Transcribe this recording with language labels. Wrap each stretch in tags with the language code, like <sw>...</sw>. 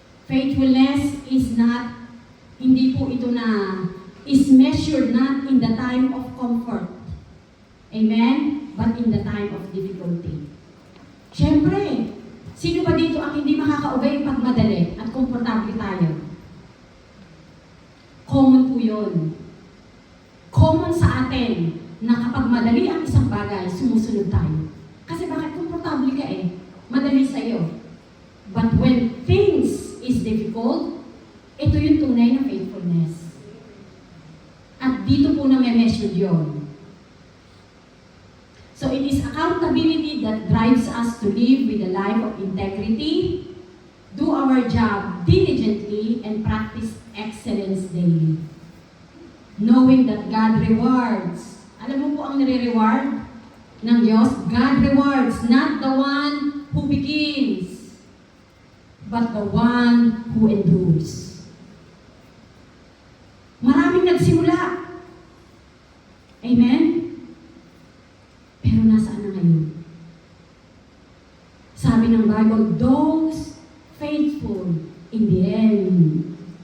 <en>Faithfulness is not,</en> <tl>hindi po ito na,</tl> <en>is measured not in the time of comfort. Amen? But in the time of difficulty.</en> <tl>Siyempre, sino ba dito ang hindi makaka-obey pag madali at komportable tayo? Common po yun. Common sa atin na kapag madali ang isang bagay, sumusunod tayo. Kasi bakit komportable ka eh? Madali sa'yo.</tl> <en>But when things is difficult,</en> <tl>ito yung tunay na</tl> <en>faithfulness.</en> <tl>At dito po na may measured yun.</tl> <en>So it is accountability that drives us to live with a life of integrity, do our job diligently, and practice excellence daily. Knowing that God rewards.</en> <tl>Alam mo po ang nire-reward ng Diyos?</tl> <en>God rewards, not the one who begins, but the one who endures.</en> <tl>Maraming nagsimula. Amen? Pero nasaan na ngayon? Sabi ng Bible,</tl> <en>those faithful in the end.</en>